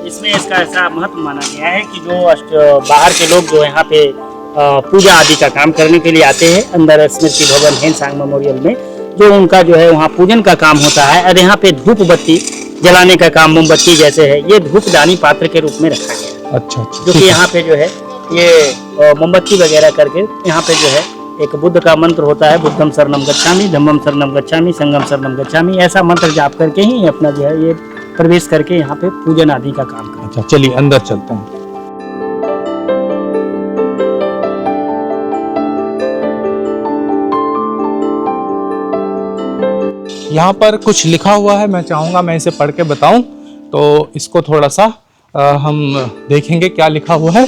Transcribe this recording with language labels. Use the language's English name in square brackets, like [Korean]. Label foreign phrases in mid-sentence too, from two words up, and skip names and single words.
[Hindi] इसमें इसका ऐसा महत्व माना गया है कि जो बाहर के लोग जो यहाँ पे पूजा आदि का काम करने के लिए आते हैं, अंदर स्मृति भवन हेनसांग मेमोरियल में जो उनका जो है वहाँ पूजन का काम होता है, और यहाँ पे धूप बत्ती जलाने का काम मोमबत्ती जैसे है, ये धूपदानी पात्र के रूप में रखा गया है। अच्छा अच्छा, जो कि यहाँ पे जो है ये मोमबत्ती वगैरह करके यहाँ पे जो है एक बुद्ध का मंत्र होता है, [Pali] बुद्धम शरणम गच्छामि, धम्मम शरणम गच्छामि, संघम शरणम गच्छामि, [Hindi] ऐसा मंत्र जाप करके ही अपना जो है ये प्रवेश करके यहाँ पे पूजन आदि का काम करते हैं। अच्छा चलिए अंदर चलते हैं। यहाँ पर कुछ लिखा हुआ है, मैं चाहूँगा मैं इसे पढ़ के बताऊं, तो इसको थोड़ा सा हम देखेंगे क्या लिखा हुआ है।